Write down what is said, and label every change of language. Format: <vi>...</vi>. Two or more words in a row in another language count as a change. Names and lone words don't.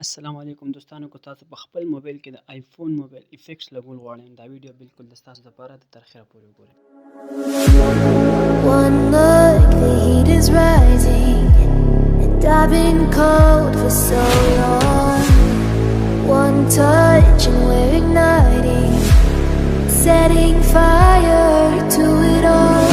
<ps>السلام علیکم دوستانو، که تاسو په خپل موبایل کې د آیفون موبایل افیکټس لګول غواړئ، دا ویډیو بالکل د تاسو لپاره د تر اخره پورې وګورئ.</ps> <en>One look, the heat is rising, and I've been cold for so long. One touch and we're igniting, setting fire to it all.</en>